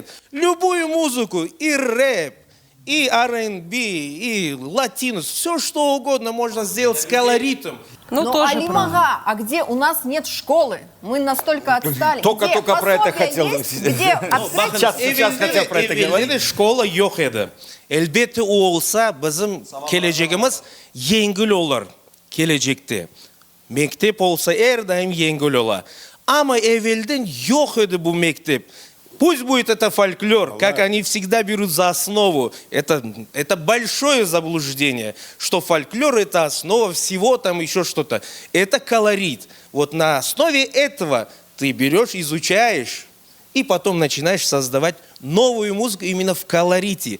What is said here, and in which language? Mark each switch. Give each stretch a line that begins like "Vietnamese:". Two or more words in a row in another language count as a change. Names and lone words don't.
Russian: Любую музыку, и рэп, и R&B, и латинус, все что угодно можно сделать с колоритом. Ну, Но тоже Алимага, а где у нас нет школы? Мы настолько отстали. Только Где про это пособия хотел. есть? Где открыть? Сейчас хотел про это говорить.
Crimean Tatar: Evinde школа yok edi. Elbette o olsa bizim geleceğimiz yengil olur gelecekte. Mektep olsa her daim yengil olur. Ama evvelden yok edi bu mektep.
Russian: Пусть будет это фольклор, как они всегда берут за основу. Это большое заблуждение, что фольклор это основа всего, там еще что-то. Это колорит. Вот на основе этого ты берешь, изучаешь, и потом начинаешь создавать новую музыку именно в колорите.